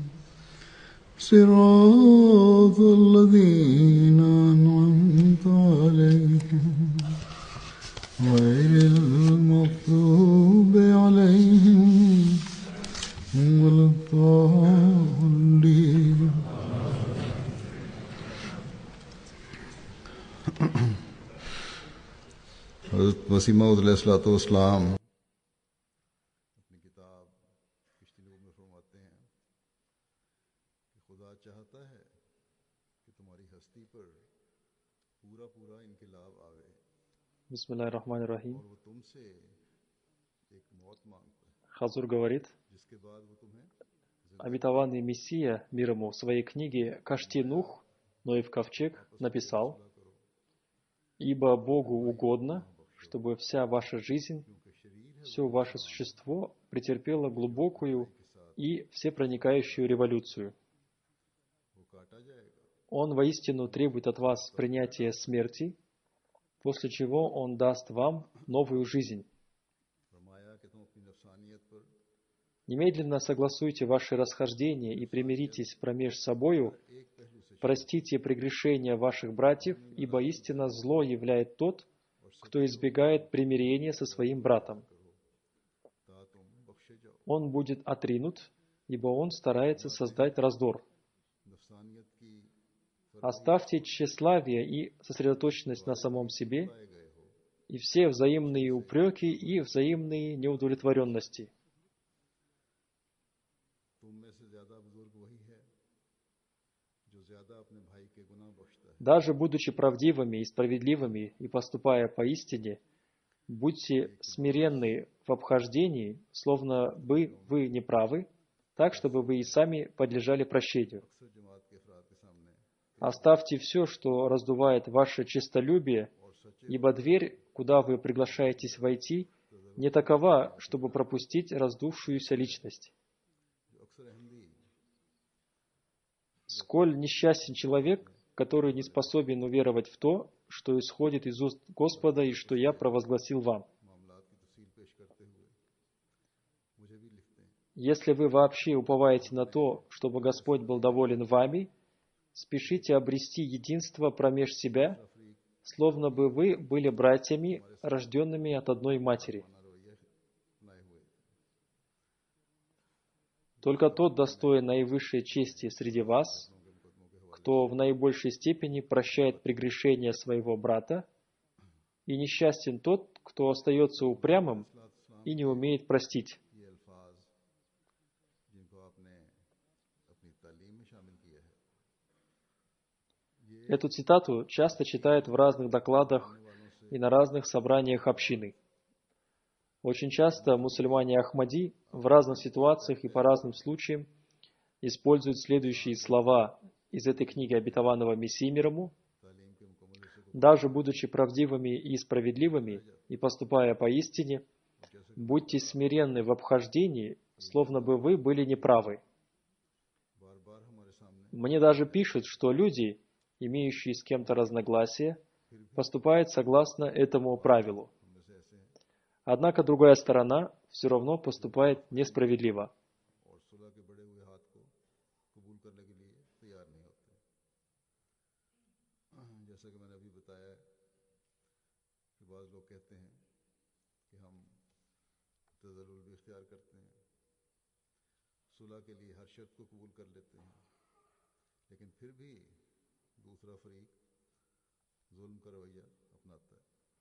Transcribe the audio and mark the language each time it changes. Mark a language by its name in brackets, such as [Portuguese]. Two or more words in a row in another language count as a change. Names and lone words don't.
[Arabic] صراط الذين أنعمت عليهم غير المغضوب عليهم ولا الضالين. [Urdu] حضرت مسیح موعود علیہ السلام اپنی کتاب کشتی نوح میں فرماتے ہیں کہ خدا چاہتا ہے کہ تمہاری ہستی پر پورا پورا انقلاب آوے [Arabic] بسم الله الرحمن الرحيم. [Urdu] اور وہ تم سے ایک موت مانگتا ہے [Russian] Хазур говорит, [Urdu] جس کے بعد وہ تمہیں [Russian] обетованный Мессия мир ему в своей книге «Кашти Нух, Ноев ковчег» написал: «Ибо Богу угодно, чтобы вся ваша жизнь, все ваше существо претерпело глубокую и всепроникающую революцию. [Urdu] وہ کاٹا جائے گا [Russian] Он воистину требует от вас принятия смерти, после чего Он даст вам новую жизнь. [Urdu] فرمایا کہ تم اپنی نفسانیت پر [Russian] Немедленно согласуйте ваши расхождения и примиритесь промеж собою, [Urdu] ایک پہلو سے [Russian] простите прегрешения ваших братьев, ибо истинно зло являет тот, кто избегает примирения со своим братом. [Urdu] تا تم بخشے جاؤ [Russian] Он будет отринут, ибо он старается создать раздор. [Urdu] نفسانیت کی [Russian] Оставьте тщеславие и сосредоточенность на самом себе, [Urdu] فرمائے گئے ہو [Russian] и все взаимные упреки и взаимные неудовлетворенности. [Urdu] تم میں سے زیادہ بزرگ وہی ہے جو زیادہ اپنے بھائی کے گناہ بخشتا ہے है [Russian] Даже будучи правдивыми и справедливыми и поступая поистине, будьте смиренны в обхождении, словно бы вы не правы, так, чтобы вы и сами подлежали прощению. [Urdu] اکثر جماعت کے افراد کے سامنے [Russian] Оставьте все, что раздувает ваше честолюбие, ибо дверь, куда вы приглашаетесь войти, не такова, чтобы пропустить раздувшуюся личность. [Urdu] جو اکثر احمدی [Russian] Сколь несчастен человек, который не способен уверовать в то, что исходит из уст Господа и что я провозгласил вам. [Urdu] معاملات کی تفصیل پیش کرتے ہوئے مجھے بھی لکھتے ہیں [Russian] Если вы вообще уповаете на то, чтобы Господь был доволен вами, спешите обрести единство промеж себя, словно бы вы были братьями, рожденными от одной матери. [Urdu] اپنا رویہ بنائے ہوئے [Russian] Только тот достоин наивысшей чести среди вас, кто в наибольшей степени прощает прегрешения своего брата, и несчастен тот, кто остается упрямым и не умеет простить. [Urdu] یہ الفاظ جن کو آپ نے اپنی تعلیم میں شامل کیا ہے [Russian] Эту цитату часто читают в разных докладах и на разных собраниях общины. Очень часто мусульмане Ахмади в разных ситуациях и по разным случаям используют следующие слова из этой книги обетованного Мессии мир ему: даже будучи правдивыми и справедливыми и поступая поистине, будьте смиренны в обхождении, словно бы вы были неправы. [Urdu] بار بار ہمارے سامنے [Russian] Мне даже пишут, что люди, имеющие с кем-то разногласия, поступают согласно этому правилу. [Urdu] ہم میں سے ایسے ہیں [Russian] Однако другая сторона все равно поступает несправедливо. [Urdu] اور صلح کے بڑھے ہوئے ہاتھ کو قبول کرنے کے لیے تیار نہیں ہوتے. جیسا کہ میں نے ابھی بتایا کہ بعض لوگ کہتے ہیں کہ ہم تذلل بھی اختیار کرتے ہیں، صلح کے لیے ہر شرط کو قبول کر لیتے ہیں، لیکن پھر بھی دوسرا فریق ظلم کا رویہ اپناتا ہے है।